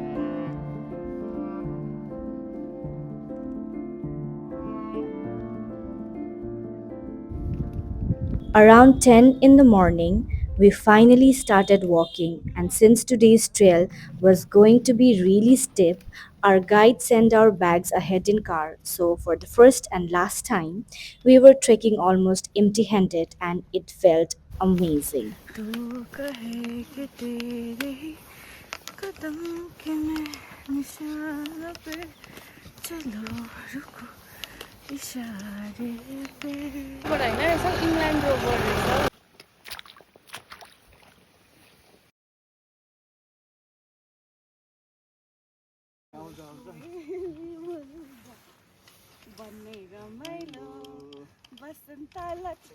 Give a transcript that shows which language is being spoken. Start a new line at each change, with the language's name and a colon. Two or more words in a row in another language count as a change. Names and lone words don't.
English: Around 10 in the morning, we finally started walking, and since today's trail was going to be really steep, our guide sent our bags ahead in car. So, for the first and last time, we were trekking almost empty handed, and it felt amazing.
Hindi: तू कहे कि तेरे ही कदम के मैं निशान पे चलो रुको इशारे पे
Nepali: But होइन रहेछ इङ्ल्यान्ड रोबर रहेछ भन्ने रमाइलो बसन्तलाई